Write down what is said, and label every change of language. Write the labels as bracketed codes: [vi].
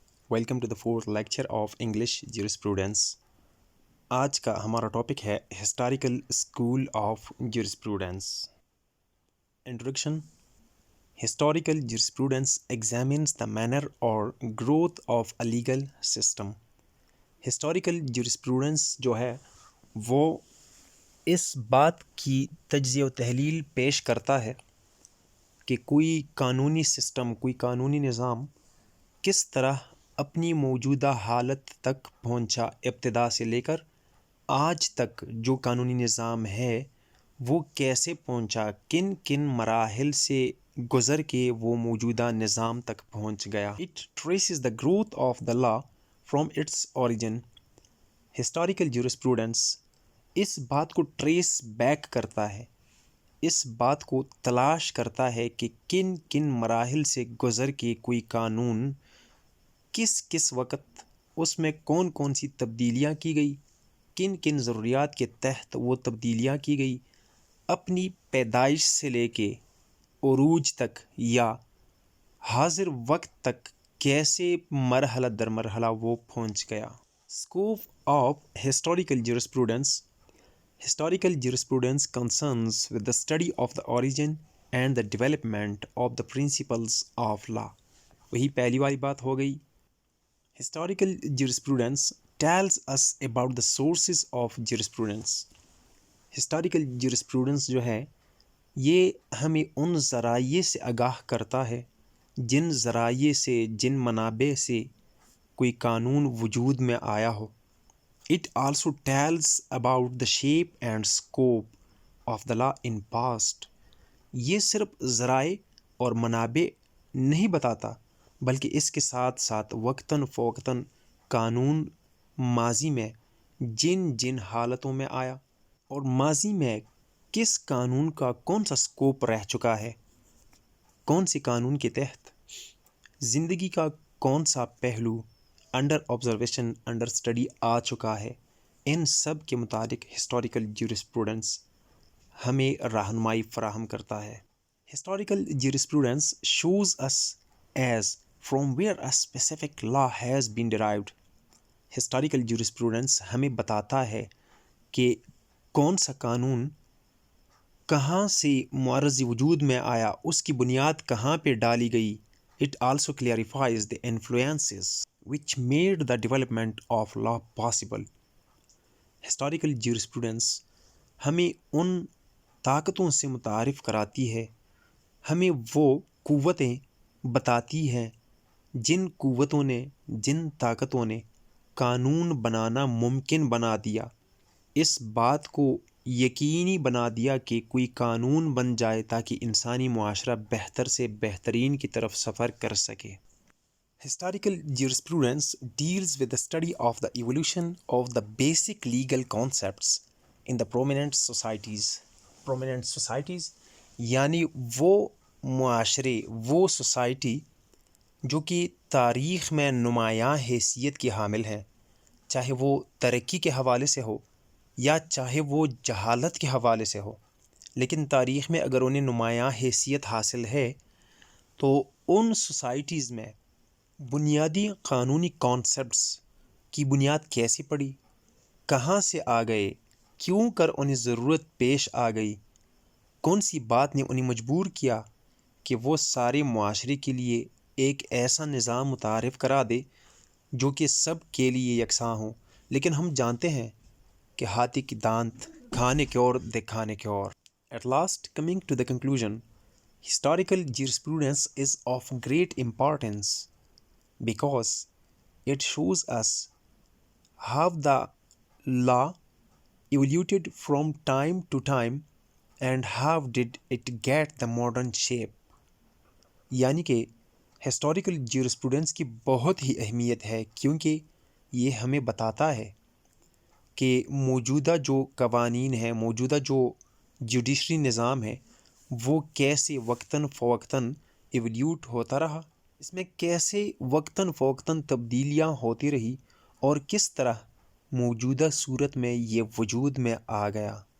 [en] Welcome to the fourth lecture of English jurisprudence. [ur] آج کا ہمارا ٹاپک ہے historical school of jurisprudence. Introduction. [en] Historical jurisprudence examines the manner اور growth of a legal system. [ur] Historical jurisprudence جو ہے وہ اس بات کی تجزیہ و تحلیل پیش کرتا ہے کہ کوئی قانونی سسٹم، کوئی قانونی نظام کس طرح اپنی موجودہ حالت تک پہنچا، ابتدا سے لے کر آج تک جو قانونی نظام ہے وہ کیسے پہنچا، کن کن مراحل سے گزر کے وہ موجودہ نظام تک پہنچ گیا. [en] It traces the growth of the law from its origin. [ur] Historical jurisprudence اس بات کو ٹریس بیک کرتا ہے، اس بات کو تلاش کرتا ہے کہ کن کن مراحل سے گزر کے کوئی قانون کس کس وقت اس میں کون کون سی تبدیلیاں کی گئی، کن کن ضروریات کے تحت وہ تبدیلیاں کی گئی، اپنی پیدائش سے لے کے عروج تک یا حاضر وقت تک کیسے مرحلہ در مرحلہ وہ پہنچ گیا. [en] Scope of historical jurisprudence. Historical jurisprudence concerns with the study of the origin and the development of the principles of law. [ur] وہی پہلی والی بات ہو گئی. [en] Historical jurisprudence tells us about the sources of jurisprudence. [ur] Historical jurisprudence جو ہے یہ ہمیں ان ذرائع سے آگاہ کرتا ہے جن ذرائع سے، جن منابع سے کوئی قانون وجود میں آیا ہو. [en] It also tells about the shape and scope of the law in past. [ur] یہ صرف ذرائع اور منابع نہیں بتاتا بلکہ اس کے ساتھ ساتھ وقتاً فوقتاً قانون ماضی میں جن جن حالتوں میں آیا اور ماضی میں کس قانون کا کون سا سکوپ رہ چکا ہے، کون سے قانون کے تحت زندگی کا کون سا پہلو انڈر آبزرویشن، انڈر اسٹڈی آ چکا ہے. ان سب کے متعلق ہسٹوریکل جیورسپروڈنس ہمیں رہنمائی فراہم کرتا ہے. [en] Historical jurisprudence shows us as from where a specific law has been derived. [ur] Historical jurisprudence ہمیں بتاتا ہے کہ کون سا قانون کہاں سے معرض وجود میں آیا، اس کی بنیاد کہاں پہ ڈالی گئی. [en] It also clarifies the influences which made the development of law possible. [ur] Historical jurisprudence ہمیں ان طاقتوں سے متعارف کراتی ہے، ہمیں وہ قوتیں بتاتی ہیں جن قوتوں نے، جن طاقتوں نے قانون بنانا ممکن بنا دیا، اس بات کو یقینی بنا دیا کہ کوئی قانون بن جائے تاکہ انسانی معاشرہ بہتر سے بہترین کی طرف سفر کر سکے. [en] Historical jurisprudence deals with the study of the evolution of the basic legal concepts in the prominent societies. [ur] Prominent societies یعنی وہ معاشرے، وہ سوسائٹی جو کہ تاریخ میں نمایاں حیثیت کی حامل ہیں، چاہے وہ ترقی کے حوالے سے ہو یا چاہے وہ جہالت کے حوالے سے ہو، لیکن تاریخ میں اگر انہیں نمایاں حیثیت حاصل ہے تو ان سوسائٹیز میں بنیادی قانونی کانسیپٹس کی بنیاد کیسے پڑی، کہاں سے آ گئے، کیوں کر انہیں ضرورت پیش آ گئی، کون سی بات نے انہیں مجبور کیا کہ وہ سارے معاشرے کے لیے ایک ایسا نظام متعارف کرا دے جو کہ سب کے لیے یکساں ہو. لیکن ہم جانتے ہیں کہ ہاتھی کی دانت کھانے کے اور دکھانے کے اور. [en] At last, coming to the conclusion, historical jurisprudence is of great importance because it shows us how the law evolved from time to time and how did it get the modern shape. [ur] یعنی کہ historical jurisprudence کی بہت ہی اہمیت ہے کیونکہ یہ ہمیں بتاتا ہے کہ موجودہ جو قوانین ہیں، موجودہ جو جوڈیشری نظام ہے وہ کیسے وقتاً فوقتاً ایولیوٹ ہوتا رہا، اس میں کیسے وقتاً فوقتاً تبدیلیاں ہوتی رہی اور کس طرح موجودہ صورت میں یہ وجود میں آ گیا.